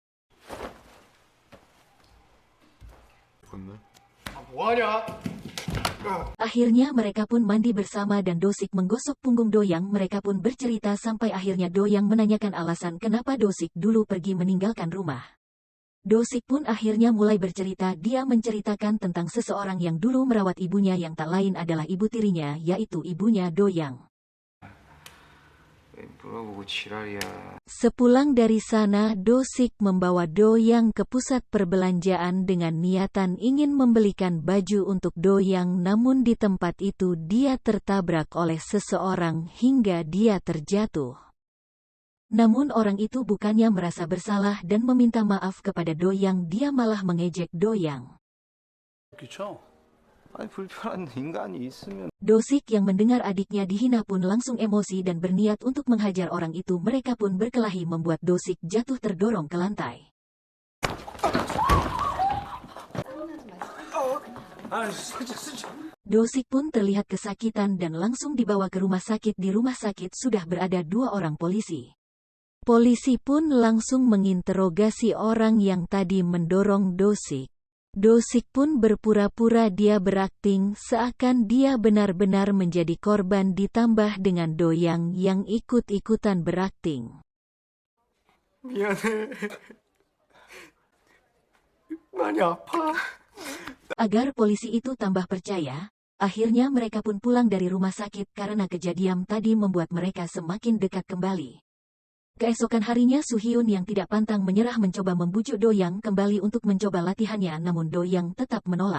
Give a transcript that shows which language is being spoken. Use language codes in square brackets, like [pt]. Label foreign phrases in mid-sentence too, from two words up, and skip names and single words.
[id] Akhirnya mereka pun mandi bersama dan Dosik menggosok punggung Doyang. Mereka pun bercerita sampai akhirnya Doyang menanyakan alasan kenapa Dosik dulu pergi meninggalkan rumah. Dosik pun akhirnya mulai bercerita. Dia menceritakan tentang seseorang yang dulu merawat ibunya yang tak lain adalah ibu tirinya, yaitu ibunya Doyang. [ko] 물어보고 지랄이야. [id] Sepulang dari sana, Dosik membawa Doyang ke pusat perbelanjaan dengan niatan ingin membelikan baju untuk Doyang, namun di tempat itu dia tertabrak oleh seseorang hingga dia terjatuh. Namun orang itu bukannya merasa bersalah dan meminta maaf kepada Doyang, dia malah mengejek Doyang. [ko] 그렇죠? 아니 불편한 인간이 있으면 [id] Dosik yang mendengar adiknya dihina pun langsung emosi dan berniat untuk menghajar orang itu. Mereka pun berkelahi membuat Dosik jatuh terdorong ke lantai. Dosik pun terlihat kesakitan dan langsung dibawa ke rumah sakit. Di rumah sakit sudah berada 2 orang polisi. Polisi pun langsung menginterogasi orang yang tadi mendorong Dosik. Dosik pun berpura-pura dia berakting seakan dia benar-benar menjadi korban, ditambah dengan Doyang yang ikut-ikutan berakting. [ko] 미안해. 많이 아파. [id] Agar polisi itu tambah percaya, akhirnya mereka pun pulang dari rumah sakit karena kejadian tadi membuat mereka semakin dekat kembali. Keesokan harinya Suhyun yang tidak pantang menyerah mencoba membujuk Doyang kembali untuk mencoba latihannya, namun Doyang tetap menolak.